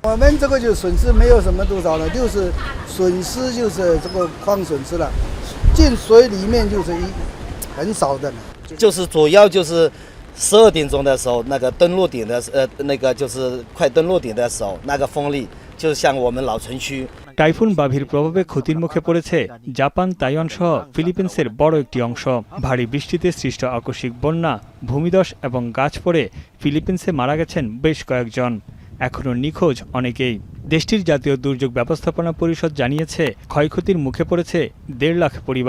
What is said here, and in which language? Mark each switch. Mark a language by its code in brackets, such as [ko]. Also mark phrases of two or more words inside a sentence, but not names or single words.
[zh] 12 点钟的时候，那个登陆点的那个就是快登陆点的时候，那个风力就像我们老城区。 [bn] টাইফুন বাভির প্রভাবে ক্ষতির মুখে পড়েছে জাপান, তাইওয়ান সহ ফিলিপিন্সের বড় একটি অংশ। ভারী বৃষ্টিতে সৃষ্ট আকস্মিক বন্যা, ভূমিধস এবং গাছ পড়ে ফিলিপিন্সে মারা গেছেন বেশ কয়েকজন। এখনও নিখোঁজ অনেকেই। দেশটির জাতীয় দুর্যোগ ব্যবস্থাপনা পরিষদ জানিয়েছে ক্ষয়ক্ষতির মুখে পড়েছে 1.5 লাখ পরিবার।